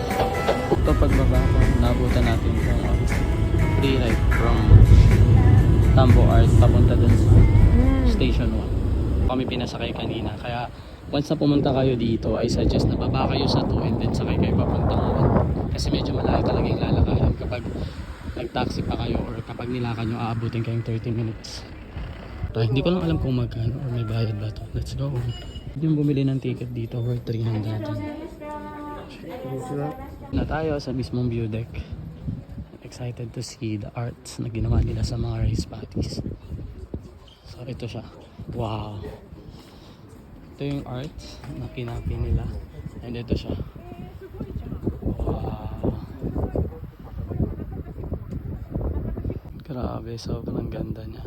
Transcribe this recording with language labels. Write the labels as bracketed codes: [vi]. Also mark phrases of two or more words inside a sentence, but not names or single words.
[tl] pagbaba ko, nabutan natin yung [en] free ride from [tl] Tambo Art papunta dun sa Station 1. Kami pinasakay kanina. Kaya once na pumunta kayo dito, [en] I suggest [tl] na baba kayo sa 2 [en] and then [tl] sakay kayo papuntang 1. Kasi medyo malayo talaga yung lalakayan kapag nag-taxi pa kayo or kapag nilakad nyo, aabutin kayong 30 minutes. So, hindi ko lang alam kung magkano or may bayad ba to. [en] Let's go. [tl] Yung bumili ng ticket dito worth 300. Na tayo sa mismong [en] view deck. Excited to see the arts [tl] na ginawa nila sa mga [en] rice paddies. [tl] So ito siya. Wow. Ito yung arts na pinapi nila. And ito siya. Wow. Grabe, sobrang ganda niya.